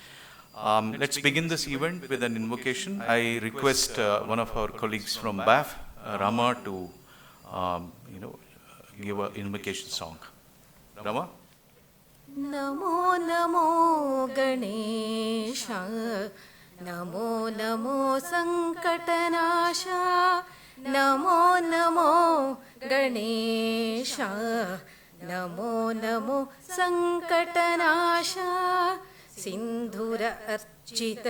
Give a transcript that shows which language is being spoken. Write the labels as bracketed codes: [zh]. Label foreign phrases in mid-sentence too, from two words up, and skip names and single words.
[en] Let's begin this event with an invocation. I request one of our colleagues from BAF, Rama, to give an invocation song. Rama? [hi] नमो नमो गणेशा, नमो नमो संकटनाशा, नमो नमो गणेशा, नमो नमो संकटनाशा, सिंदूर अर्चित